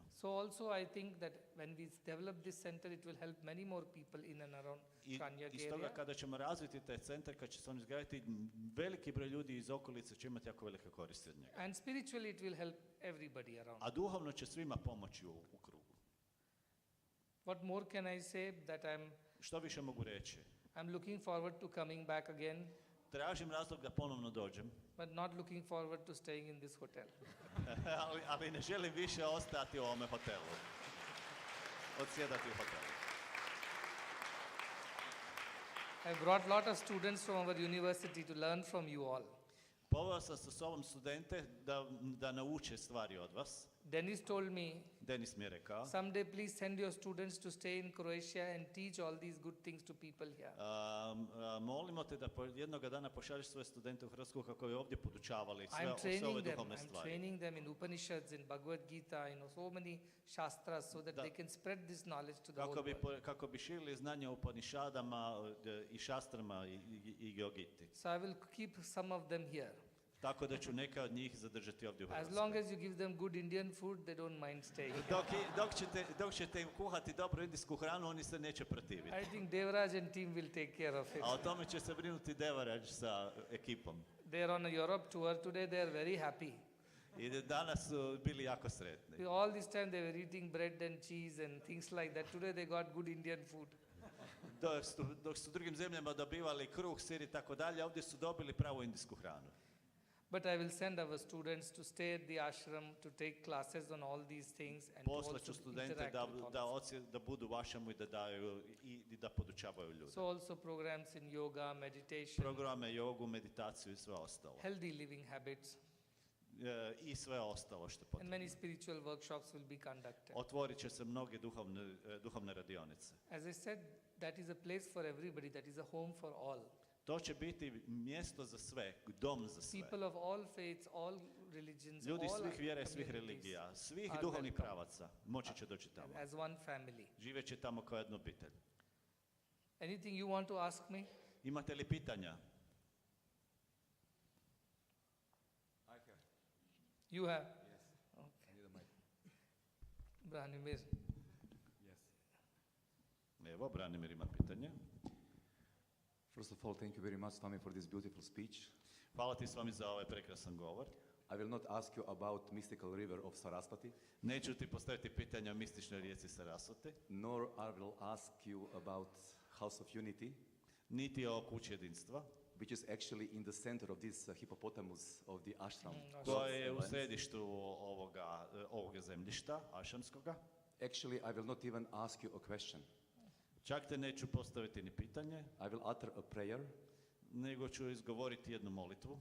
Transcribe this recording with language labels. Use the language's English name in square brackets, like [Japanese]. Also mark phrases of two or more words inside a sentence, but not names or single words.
[English] So also I think that when we develop this center, it will help many more people in and around [Croatian] I Kranjak iz toga [English] area. [Croatian] kada ćemo razviti taj centar, kad će se on izgraditi, veliki broj ljudi iz okolice će imati jako velike koristi od njega. [English] And spiritually it will help everybody around. [Croatian] A duhovno će svima pomoći u krugu. [English] What more can I say that [Croatian] Što više mogu reći? [English] I'm looking forward to coming back again, [Croatian] Tražim razlog da ponovno dođem, [English] but not looking forward to staying in this hotel. [Croatian] ali ne želim više ostati u ovome hotelu. Odsjedati u hotelu. [English] I brought a lot of students from our university to learn from you all. [Croatian] Poveo sam sa sobom studente da nauče stvari od vas. [English] Dennis told me, [Croatian] Denis mi je rekao. [English] someday please send your students to stay in Croatia and teach all these good things to people here. [Croatian] Molimo te da jednoga dana pošalješ svoje studente u Hrvatsku kako bi ovdje podučavali sve ove duhovne [English] I'm [Croatian] stvari. [English] training them in Upanishads, in Bhagavad Gita, so many shastras so that [Croatian] Da. [English] they can spread this knowledge to the whole world. [Croatian] Kako bi širili znanja o Upanishadama i šastrama i Yogiti. [English] So I will keep some of them here. [Croatian] Tako da ću neka od njih zadržati ovdje u [English] As [Croatian] Hrvatskoj. [English] long as you give them good Indian food, they don't mind staying. [Croatian] Dok ćete im kuhati dobru indijsku hranu, oni se neće protiviti. [English] I think Devraj and team will take care of it. [Croatian] A o tome će se brinuti Devaraj sa ekipom. [English] They're on a Europe tour. Today they are very happy. [Croatian] I danas su bili jako sretni. [English] All this time they were eating bread and cheese and things like that. Today they got good Indian food. [Croatian] Dok su u drugim zemljama dobivali kruh, sir i tako dalje, ovdje su dobili pravu indijsku hranu. [English] But I will send our students to stay at the ashram to take classes on all these things and to [Croatian] Poslaću [English] also [Croatian] studente [English] interact with all this. [Croatian] da budu u vašemu i da daju i da podučavaju ljude. [English] So also programs in yoga, meditation, [Croatian] Programe, jogu, meditaciju i sve ostalo. [English] healthy living habits, [Croatian] I sve ostalo što je [English] and [Croatian] potrebno. [English] many spiritual workshops will be conducted. [Croatian] Otvorit će se mnoge duhovne radionice. [English] As I said, that is a place for everybody, that is a home for all. [Croatian] To će biti mjesto za sve, dom za sve. [English] People of all faiths, all religions, [Croatian] Ljudi [English] all [Croatian] svih vjera i svih [English] communities [Croatian] religija, svih [English] are [Croatian] duhovnih [English] welcome. [Croatian] pravaca moći će doći tamo. [English] As one family. [Croatian] Živeće tamo kao jedna obitelj. [English] Anything you want to ask me? [Croatian] Imate li pitanja? [English] You have? Yes. Okay. I need a mic. Branimir. Yes. [Croatian] Evo, Branimir ima pitanje. [English] First of all, thank you very much, Swami, for this beautiful speech. [Croatian] Hvala ti s vami za ovaj prekrasan govor. [English] I will not ask you about mystical river of Sarasvati, [Croatian] Neću ti postaviti pitanja o mističnoj rijeci Sarasvati, [English] nor I will ask you about House of Unity, [Croatian] niti o kući jedinstva, [English] which is actually in the center of this hippopotamus of the ashram. [Croatian] koja je u [English] lands. [Croatian] središtu ovoga zemljišta, ašamskoga. [English] Actually, I will not even ask you a question. [Croatian] Čak te neću postaviti ni pitanje, [English] I will utter a prayer, [Croatian] nego ću izgovoriti jednu molitvu,